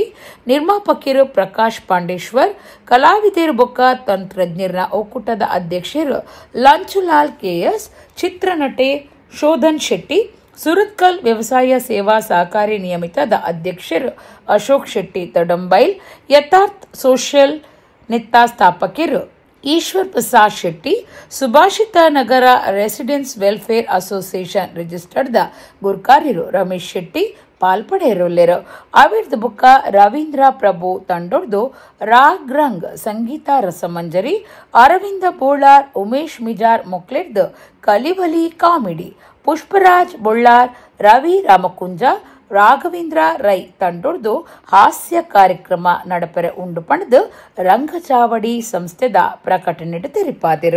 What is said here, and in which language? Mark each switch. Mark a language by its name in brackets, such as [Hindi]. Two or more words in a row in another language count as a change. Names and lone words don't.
[Tulu] ನಿರ್ಮಾಪಕರು ಪ್ರಕಾಶ್ ಪಾಂಡೇಶ್ವರ್, ಕಲಾವಿದರು ಬೊಕ್ಕ ತಂತ್ರಜ್ಞರ್ನ ಒಕ್ಕೂಟದ ಅಧ್ಯಕ್ಷರು ಲಂಚುಲಾಲ್ KS, ಚಿತ್ರನಟೆ ಶೋಧನ್ ಶೆಟ್ಟಿ, ಸುರತ್ಕಲ್ ವ್ಯವಸಾಯ ಸೇವಾ ಸಹಕಾರಿ ನಿಯಮಿತದ ಅಧ್ಯಕ್ಷರು ಅಶೋಕ್ ಶೆಟ್ಟಿ ತಡಂಬೈಲ್, ಯಥಾರ್ಥ್ ಸೋಷಿಯಲ್ ನೆತ್ತ ಸ್ಥಾಪಕರು ಈಶ್ವರ್ ಪ್ರಸಾದ್ ಶೆಟ್ಟಿ, ಸುಭಾಷಿತ ನಗರ ರೆಸಿಡೆನ್ಸ್ ವೆಲ್ಫೇರ್ ಅಸೋಸಿಯೇಷನ್ ರಿಜಿಸ್ಟರ್ಡ್ ಗುರ್ಕಾರ್ಯರು ರಮೇಶ್ ಶೆಟ್ಟಿ ಪಾಲ್ಪಡೆಯರೊಲ್ಲೆರು. ಅವಿರ್ದ ಬುಕ್ಕ ರವೀಂದ್ರ ಪ್ರಭು ತಂಡೊಡ್ದು ರಾಗ್ರಂಗ್ ಸಂಗೀತ ರಸಮಂಜರಿ, ಅರವಿಂದ ಬೋಳಾರ್, ಉಮೇಶ್ ಮಿಜಾರ್ ಮೊಕ್ಲೆಡ್ದು ಕಲಿವಲಿ ಕಾಮಿಡಿ, ಪುಷ್ಪರಾಜ್ ಬೊಳ್ಳಾರ್, ರವಿ ರಾಮಕುಂಜ, ರಾಘವೇಂದ್ರ ರೈ ತಂಡೊಡ್ದು ಹಾಸ್ಯ ಕಾರ್ಯಕ್ರಮ ನಡಪರೆ ಉಂಡು ಪಣದು ರಂಗಚಾವಡಿ ಸಂಸ್ಥೆದ ಪ್ರಕಟಣೆ ತೆರಿಪಾದಿರು.